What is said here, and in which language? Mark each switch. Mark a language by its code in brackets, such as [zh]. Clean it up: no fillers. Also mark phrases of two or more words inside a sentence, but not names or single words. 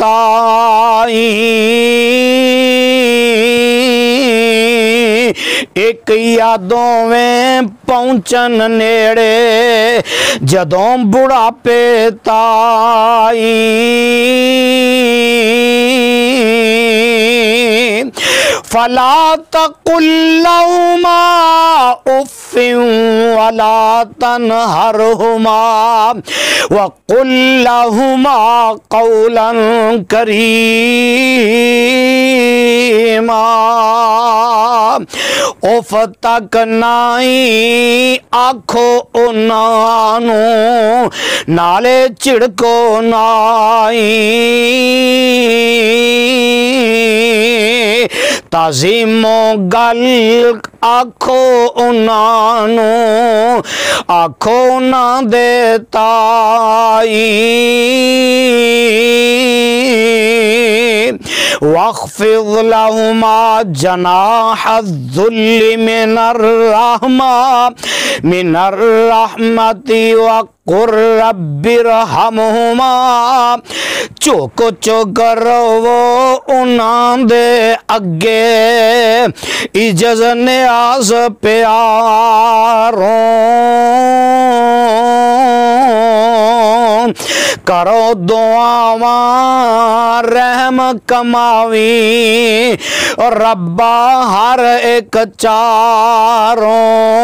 [pa] تائیں، ایک یا دوویں پہنچن نیڑے جدوں بڑھاپے تائیں، [ar] فلا تقل لهما اف ولا تنہرهما وقل لهما قولا [pa] کریما، اف تک نائی آکھو انہانو، نالے چڑکو نائی، تعظیم و گل آکھو انہانو، آکھو نہ دے تائیں، [ar] واخفض لهما جناح الذل من الرحمة وقل رب ارحمهما، [pa] چوکو چوک رو انہاں دے اگے عجز نیاز پیاروں، کرو دعاواں رحم کماوی ربا ہر ایک چاروں،